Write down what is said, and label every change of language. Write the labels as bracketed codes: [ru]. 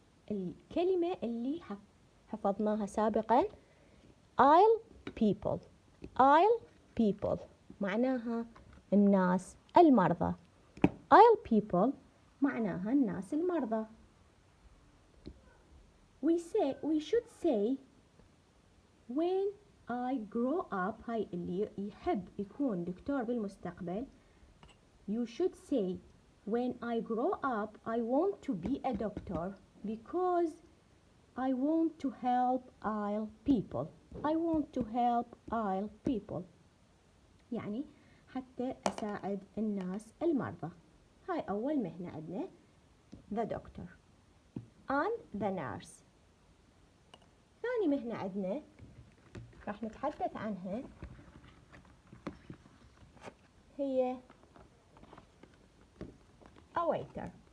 [ar] الكلمة اللي حفظناها سابقا. [en] I'll people. I'll people. [ar] معناها الناس المرضى. [en] I'll people [ar] معناها الناس المرضى. [en] We should say when I grow up. [ar] هاي اللي يحب يكون دكتور بالمستقبل. [en] You should say when I grow up I want to be a doctor because I want to help ill people. I want to help ill people. [ar] يعني حتى أساعد الناس المرضى. هاي أول مهنة عندنا [en] the doctor and the nurse. [ar] ثاني مهنة عندنا راح نتحدث عنها هي [en] a waiter.